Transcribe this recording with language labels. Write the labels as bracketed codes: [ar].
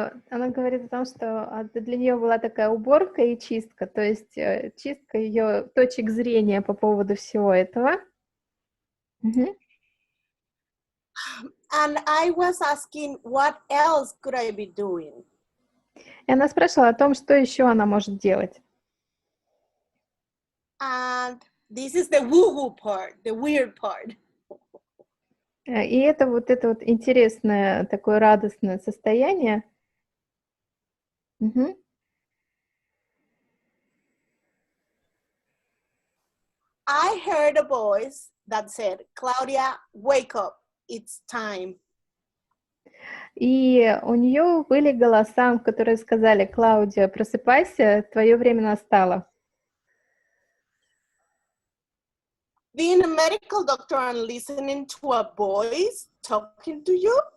[ru] Она говорит о том, что для нее была такая уборка и чистка, то есть чистка ее точек зрения по поводу всего этого. [en] And I was asking, what else could I be doing? [ru] И она спрашивала о том, что еще она может делать. [en] And this is the woo-woo part, the weird part. [ru] И это вот интересное, такое радостное состояние. [en] I heard a voice that said, Claudia, wake up, it's time. [ru] И у нее были голоса, которые сказали: Клаудия, просыпайся, твое время настало. [en] Being a medical doctor and listening to a voice talking to you.